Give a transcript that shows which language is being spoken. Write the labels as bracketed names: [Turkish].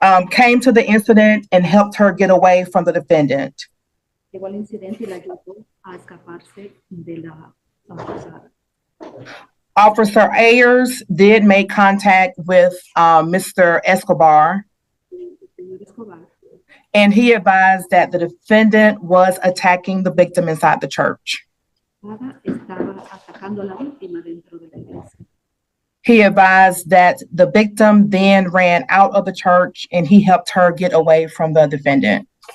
[English] Came to the incident and helped her get away from the defendant. [Spanish] Llegó al incidente y la ayudó a escaparse de la acusada. [English] Officer Ayers did make contact with Mr. Escobar, [Spanish] El señor Escobar [English] and he advised that the defendant was attacking the victim inside the church. [Spanish] estaba atacando a la víctima dentro de la iglesia. [English] He advised that the victim then ran out of the church and he helped her get away from the defendant.